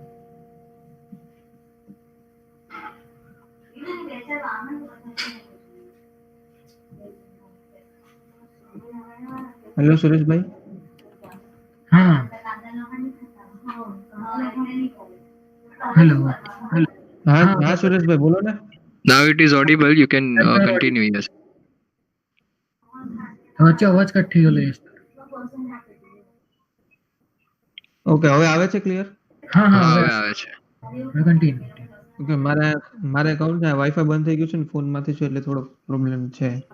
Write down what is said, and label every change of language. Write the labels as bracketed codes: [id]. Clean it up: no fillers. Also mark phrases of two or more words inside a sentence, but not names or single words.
[en] Hello, Suresh bhai. [hi] हाँ. Hello. हाँ सुरेश भाई बोलो ना. [en] Now it is audible. You can continue. Yes. [gu] વચ્ચે અવાજ કટ થઈ ગયેલો યસ. ઓકે, હવે આવે છે ક્લિયર? હા હા હવે હવે આવે છે. [en] કન્ટિન્યુ. [gu] ઓકે, મારે અકાઉન્ટ છે, વાઈફાઈ બંધ થઈ ગયું છે ને ફોનમાંથી છે, એટલે થોડો પ્રોબ્લેમ છે.